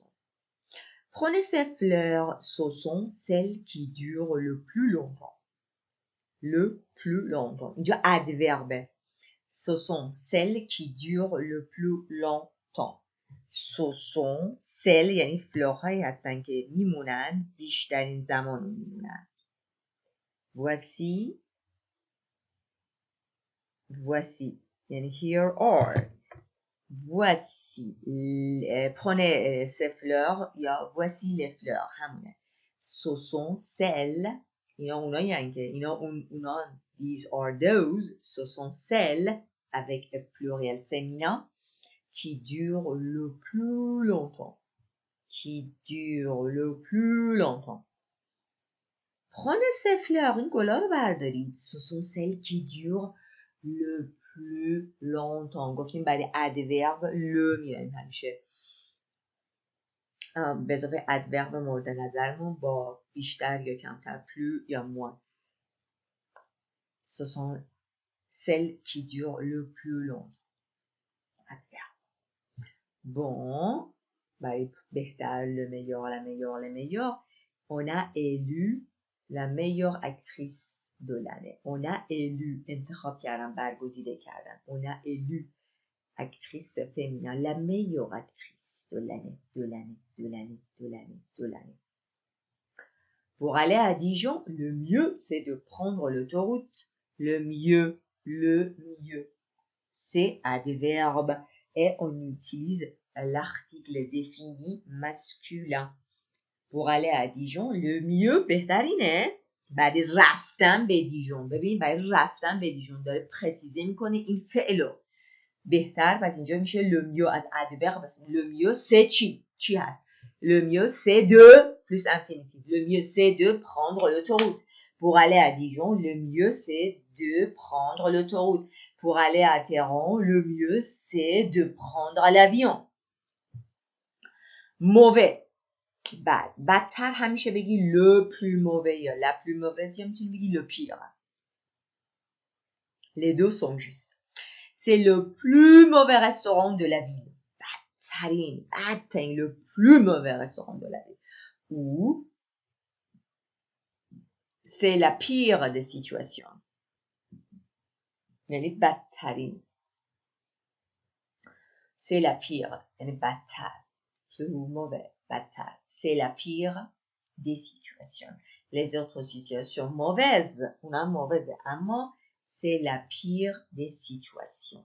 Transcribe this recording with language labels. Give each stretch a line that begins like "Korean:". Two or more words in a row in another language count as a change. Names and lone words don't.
French: Prenez ces fleurs, ce sont celles qui durent le plus longtemps. Le plus longtemps. اینجا adverbe. Ce sont celles qui durent le plus longtemps. Ce sont celles
Persian: یعنی فلورهایی هستن که میمونن بیشترین زمان میمونن.
French: Voici یعنی
English: here are.
French: Voici prenez ces fleurs یا voici les fleurs همونه. Ce sont celles
Persian: اینا اونا یعنی که اونا
English: these are those.
French: Ce sont celles avec le pluriel féminin qui durent le plus longtemps. Qui durent le plus longtemps. Prenez ces fleurs
Persian: این گلا رو بردارید.
French: Ce sont celles qui durent le plus longtemps.
Persian: گفتیم برای ادورب le میاریم همیشه. به اضافه ادورب مورد نظرمون با بیشتر یا کمتر plus یا moins.
French: Ce sont celles qui durent le plus longtemps. Adverbe. Bon, بهتر, le meilleur, la meilleure, les meilleurs. On a élu la meilleure actrice de l'année. On a élu,
Persian: انتخاب کردن, برگزیده کردن.
French: On a élu actrice féminin, la meilleure actrice de l'année, de l'année, de l'année, de l'année, de l'année. Pour aller à Dijon, le mieux, c'est de prendre l'autoroute. Le mieux. C'est adverbe et on utilise l'article défini masculin. Pour aller à Dijon, le mieux
Persian: بهترینه برای رفتن به دیژون. ببین برای رفتن به دیژون داره پرسیزه میکنه این فعلو. بهتر پس اینجا میشه
French: le mieux
Persian: از adverbe. پس
French: le mieux c'est
Persian: چی هست؟
French: Le mieux c'est de plus infinitif. Le mieux c'est de prendre l'autoroute. Pour aller à Dijon, le mieux c'est de prendre l'autoroute. Pour aller à Téhéran, le mieux c'est de prendre l'avion. Mauvais. bad.
Persian: بدتر همیشه بگی
French: le plus mauvais
Persian: یا
French: la plus mauvaise
Persian: یا میتونی بگی
French: le pire. Les deux sont justes. C'est le plus mauvais restaurant de la ville. بدترین le plus mauvais restaurant de la ville. Ou c'est la pire des situations.
Persian: یعنی بدترین.
French: C'est la pire.
Persian: یعنی بدتر.
French: Plus mauvais. بدتر. C'est la pire des situations. Les autres situations mauvaises. اونها mauvaise. اما c'est la pire des situations.